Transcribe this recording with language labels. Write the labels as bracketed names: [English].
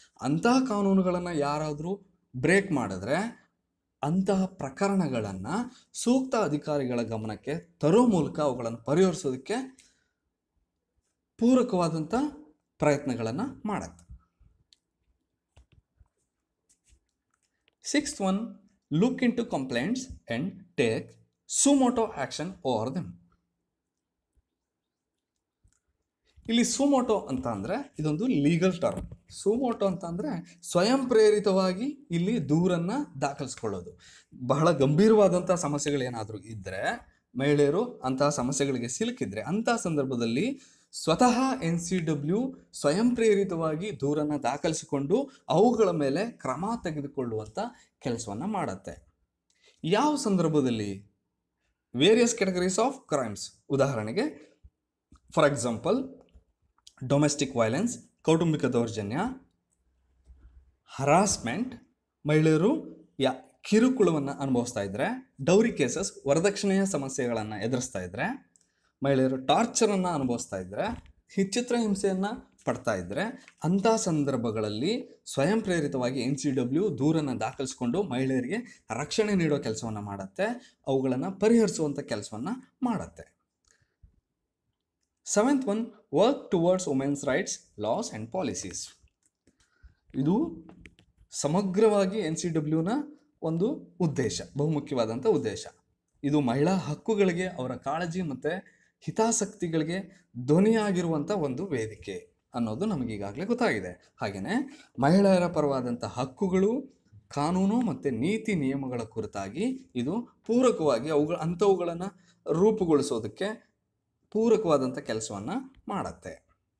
[Kannada] ಅಂತಹ ಕಾನೂನುಗಳನ್ನು ಯಾರಾದರೂ ಬ್ರೇಕ್ ಮಾಡಿದ್ರೆ ಅಂತಹ ಪ್ರಕರಣಗಳನ್ನು ಸೂಕ್ತ ಅಧಿಕಾರಿಗಳ ಗಮನಕ್ಕೆ ತರೋ ಮೂಲಕ ಅವುಗಳನ್ನು ಪರಿಹರಿಸೋದಕ್ಕೆ ಪೂರಕವಾದಂಥ ಪ್ರಯತ್ನಗಳನ್ನು ಮಾಡುತ್ತೆ. [English] 6th one, look into complaints and take suo motu action over them. [Kannada] ಇಲ್ಲಿ ಸುಮೋಟೋ ಅಂತ ಅಂದರೆ ಇದೊಂದು ಲೀಗಲ್ ಟರ್ಮ್. ಸುಮೋಟೋ ಅಂತ ಅಂದರೆ ಸ್ವಯಂ ಪ್ರೇರಿತವಾಗಿ ಇಲ್ಲಿ ದೂರನ್ನು ದಾಖಲಿಸ್ಕೊಳ್ಳೋದು. ಬಹಳ ಗಂಭೀರವಾದಂಥ ಸಮಸ್ಯೆಗಳೇನಾದರೂ ಇದ್ದರೆ, ಮಹಿಳೆಯರು ಅಂತಹ ಸಮಸ್ಯೆಗಳಿಗೆ ಸಿಲುಕಿದ್ರೆ ಅಂತಹ ಸಂದರ್ಭದಲ್ಲಿ ಸ್ವತಃ NCW ಸ್ವಯಂ ಪ್ರೇರಿತವಾಗಿ ದೂರನ್ನು ದಾಖಲಿಸಿಕೊಂಡು ಅವುಗಳ ಮೇಲೆ ಕ್ರಮ ತೆಗೆದುಕೊಳ್ಳುವಂಥ ಕೆಲಸವನ್ನು ಮಾಡುತ್ತೆ. ಯಾವ ಸಂದರ್ಭದಲ್ಲಿ? [English] Various categories of crimes. [Kannada] ಉದಾಹರಣೆಗೆ, ಫಾರ್ ಎಕ್ಸಾಂಪಲ್, ಡೊಮೆಸ್ಟಿಕ್ ವೈಲೆನ್ಸ್, ಕೌಟುಂಬಿಕ ದೌರ್ಜನ್ಯ, ಹರಾಸ್ಮೆಂಟ್, ಮಹಿಳೆಯರು ಕಿರುಕುಳವನ್ನು ಅನುಭವಿಸ್ತಾ ಇದ್ದರೆ, ಡೌರಿ ಕೇಸಸ್, ವರದಕ್ಷಿಣೆಯ ಸಮಸ್ಯೆಗಳನ್ನು ಎದುರಿಸ್ತಾ ಇದ್ದರೆ, ಮಹಿಳೆಯರು ಟಾರ್ಚರನ್ನು ಅನುಭವಿಸ್ತಾ ಇದ್ದರೆ, ಚಿತ್ರಹಿಂಸೆಯನ್ನು ಪಡ್ತಾ ಇದ್ದರೆ, ಅಂಥ ಸಂದರ್ಭಗಳಲ್ಲಿ ಸ್ವಯಂ ಪ್ರೇರಿತವಾಗಿ NCW ದೂರನ್ನು ದಾಖಲಿಸಿಕೊಂಡು ಮಹಿಳೆಯರಿಗೆ ರಕ್ಷಣೆ ನೀಡೋ ಕೆಲಸವನ್ನು ಮಾಡುತ್ತೆ, ಅವುಗಳನ್ನು ಪರಿಹರಿಸುವಂಥ ಕೆಲಸವನ್ನು ಮಾಡುತ್ತೆ. [English] 7th one, work towards women's rights, laws and policies. [Kannada] ಇದು ಸಮಗ್ರವಾಗಿ NCWನ ಒಂದು ಉದ್ದೇಶ, ಬಹುಮುಖ್ಯವಾದಂಥ ಉದ್ದೇಶ. ಇದು ಮಹಿಳಾ ಹಕ್ಕುಗಳಿಗೆ, ಅವರ ಕಾಳಜಿ ಮತ್ತು ಹಿತಾಸಕ್ತಿಗಳಿಗೆ ಧ್ವನಿಯಾಗಿರುವಂಥ ಒಂದು ವೇದಿಕೆ ಅನ್ನೋದು ನಮಗೀಗಾಗಲೇ ಗೊತ್ತಾಗಿದೆ. ಹಾಗೆಯೇ ಮಹಿಳೆಯರ ಪರವಾದಂಥ ಹಕ್ಕುಗಳು, ಕಾನೂನು ಮತ್ತು ನೀತಿ ನಿಯಮಗಳ ಕುರಿತಾಗಿ ಇದು ಪೂರಕವಾಗಿ ಅಂಥವುಗಳನ್ನು ರೂಪುಗೊಳಿಸೋದಕ್ಕೆ ಪೂರಕವಾದಂಥ ಕೆಲಸವನ್ನು ಮಾಡುತ್ತೆ.